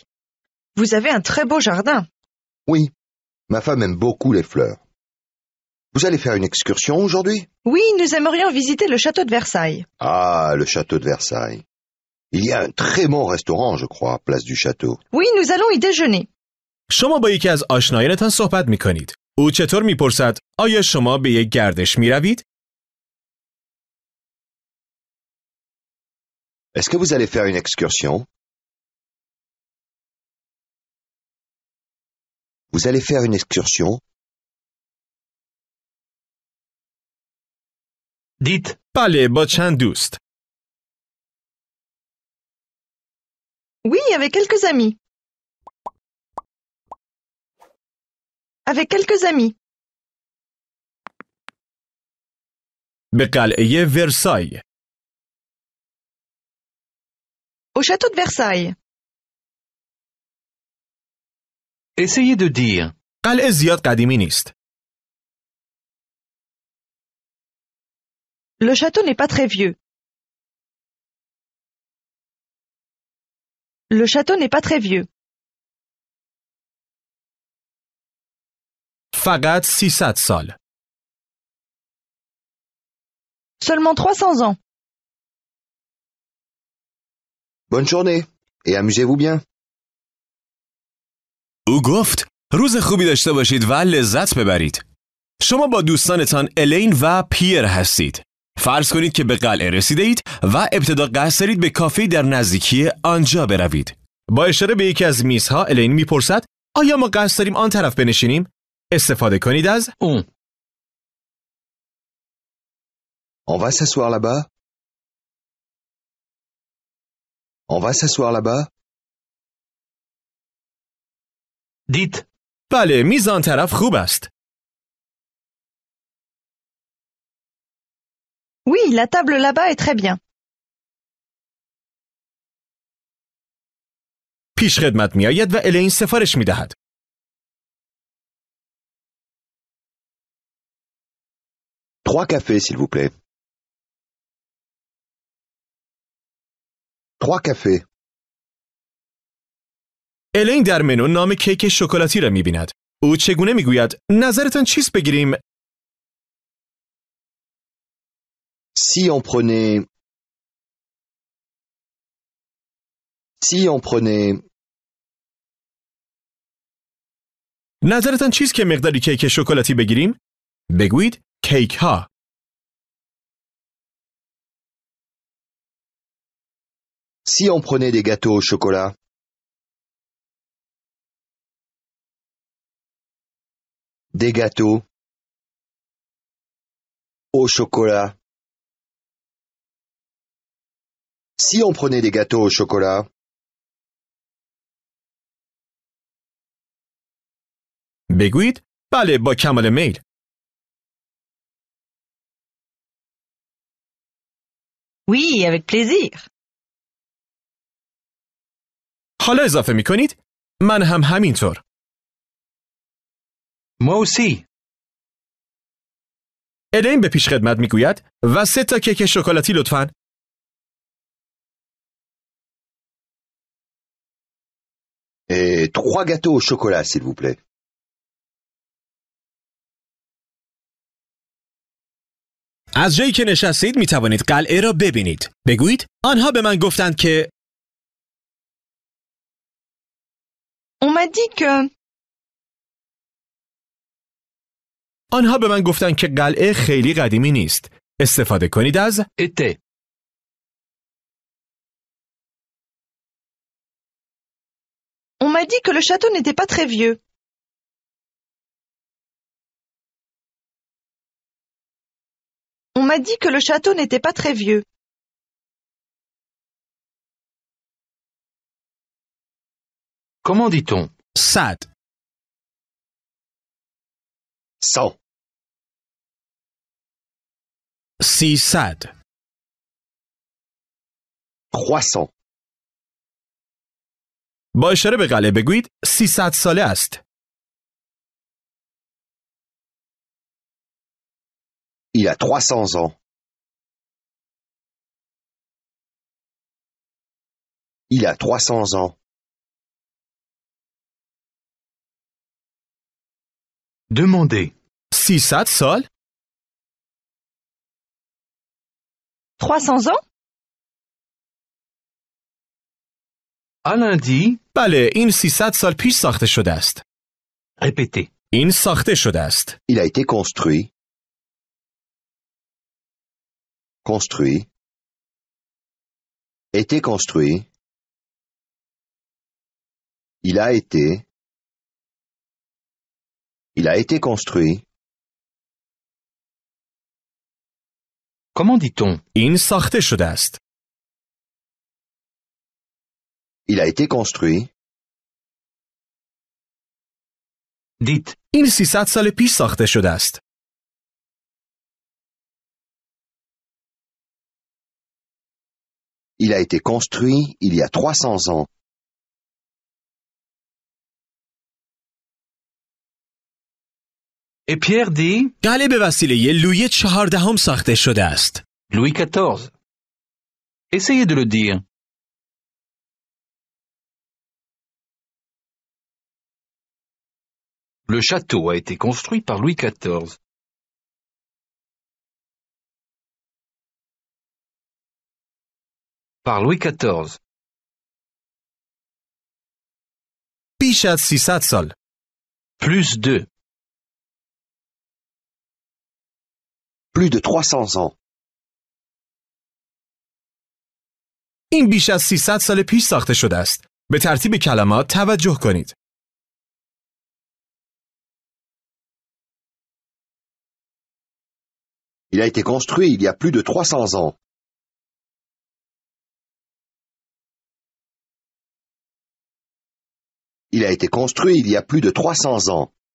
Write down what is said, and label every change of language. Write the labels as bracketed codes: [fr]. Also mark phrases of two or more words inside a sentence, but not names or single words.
[fr] Vous avez un très beau jardin. Oui, ma femme aime beaucoup les fleurs. Vous allez faire une excursion aujourd'hui? Oui, nous aimerions visiter le château de Versailles. Ah, le château de Versailles. Il y a un très bon restaurant, je crois, place du château. Oui, nous allons y déjeuner. [fa] شما با یکی از آشنایانتان صحبت می کنید. او چطور می پرسد آیا شما به یک گردش می روید؟ [fr] Est-ce que vous allez faire une excursion? Vous allez faire une excursion? Dites, [fa] بله با چند دوست. [fr] Oui, avec quelques amis. Avec quelques amis. [fa] به قلعه ورسای. [fr] Au château de Versailles. essayez de dire. [fa] قلعه زیاد قدیمی نیست. [fr] Le château n'est pas très vieux. Le château n'est pas très vieux. [fa] فقط 300 سال. [fr] Seulement 300 ans. Bonne journée et amusez-vous bien. [fa] او گفت روز خوبی داشته باشید و لذت ببرید. شما با دوستانتان الین و پیر هستید. فرض کنید که به قلعه رسیده اید و ابتدا قصد دارید به کافه در نزدیکی آنجا بروید. با اشاره به یکی از میزها الین میپرسد آیا ما قصد داریم آن طرف بنشینیم؟ استفاده کنید از [fr] On. On va s'asseoir là-bas? On va s'asseoir là-bas? Dites, [fa] بله میز آن طرف خوب است. [fr] Oui, la table là-bas est très bien. [fa] پیش خدمت می آید و الین سفارش می دهد. [fr] Trois cafés, s'il vous plaît. Trois cafés. [fa] الین در منو نام کیک شکلاتی را می بیند. او چگونه می گوید نظرتان چیست بگیریم؟ [fr] Si on prenait... Si on prenait... [fa] نظرتان چیست که مقداری کیک شکلاتی بگیریم؟ بگویید کیک ها. [fr] Si on prenait des gâteaux au chocolat. Des gâteaux au chocolat. Si on prenait des gâteaux au chocolat. [fa] بگویید بله با کمال میل. [fr] Oui, avec plaisir. [fa] حالا اضافه می کنید من هم همینطور. [fr] moi aussi. [fa] الین به پیش خدمت می گوید و 3 تا کیک شکلاتی لطفاً. [fr] Et 3 gâteaux au chocolat, s'il vous plaît. [fa] از جایی که نشستید می توانید قلعه را ببینید. بگویید آنها به من گفتند که [fr] On m'a dit que... [fa] آنها به من گفتند که قلعه خیلی قدیمی نیست. استفاده کنید از [fr] Était. On m'a dit que le château n'était pas très vieux. On m'a dit que le château n'était pas très vieux. Comment dit-on? 100 100. 300 300. [fa] با اشاره به قلعه بگویید 300 ساله است. [fr] Il a 300 ans. Il a 300 ans. Demandez. [fa] 300 سال؟ [fr] 300 ans? Alain dit. [fa] بله، این 300 سال پیش ساخته شده است. [fr] Répétez. [fa] این ساخته شده است. [fr] Il a été construit. Construit. Été construit. Il a été. Il a été construit. Comment dit-on? [fa] این ساخته شده است. [fr] Il a été construit. Dites. [fa] این 300 سال پیش ساخته شده است. [fr] Il a été construit il y a 300 ans. Et Pierre dit. [fa] قلعه به وسیله لویی 14 ساخته شده است. [fr] Louis XIV. Essayez de le dire. Le château a été construit par Louis XIV. Par Louis XIV. [fa] بیش از 300 سال. [fr] Plus de. Plus de 300 ans. [fa] این بیش از 300 سال پیش ساخته شده است. به ترتیب کلمات توجه کنید. [fr] Il a été construit il y a plus de 300 ans. Il a été construit il y a plus de 300 ans.